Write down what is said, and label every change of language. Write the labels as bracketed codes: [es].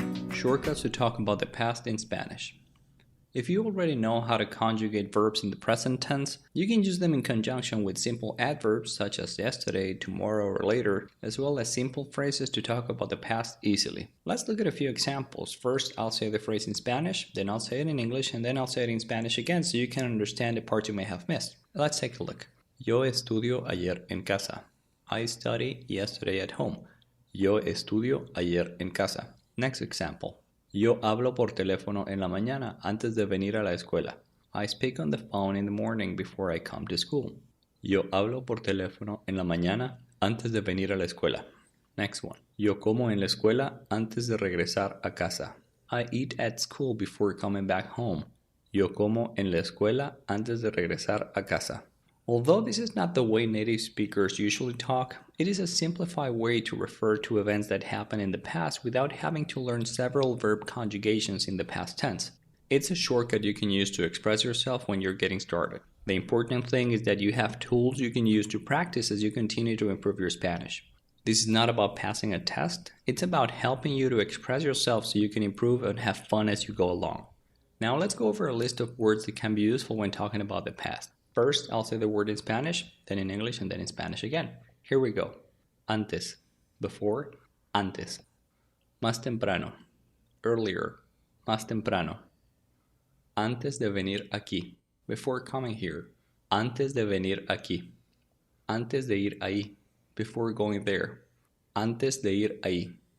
[en] Shortcuts to talk about the past in Spanish. If you already know how to conjugate verbs in the present tense, you can use them in conjunction with simple adverbs such as yesterday, tomorrow, or later, as well as simple phrases to talk about the past easily. Let's look at a few examples. First, I'll say the phrase in Spanish, then I'll say it in English, and then I'll say it in Spanish again so you can understand the parts you may have missed. Let's take a look. [es] Yo estudio ayer en casa. [en] I studied yesterday at home. [es] Yo estudio ayer en casa. [en] Next example. [es] Yo hablo por teléfono en la mañana antes de venir a la escuela. [en] I speak on the phone in the morning before I come to school. [es] Yo hablo por teléfono en la mañana antes de venir a la escuela. [en] Next one. [es] Yo como en la escuela antes de regresar a casa. [en] I eat at school before coming back home. [es] Yo como en la escuela antes de regresar a casa. [en] Although this is not the way native speakers usually talk, it is a simplified way to refer to events that happened in the past without having to learn several verb conjugations in the past tense. It's a shortcut you can use to express yourself when you're getting started. The important thing is that you have tools you can use to practice as you continue to improve your Spanish. This is not about passing a test, it's about helping you to express yourself so you can improve and have fun as you go along. Now let's go over a list of words that can be useful when talking about the past. First, I'll say the word in Spanish, then in English, and then in Spanish again. Here we go. Antes, before, antes. [es] Más temprano, earlier, más temprano. Antes de venir aquí, [en] before coming here. [es] Antes de venir aquí. Antes de ir ahí, [en] before going there. [es] Antes de ir ahí.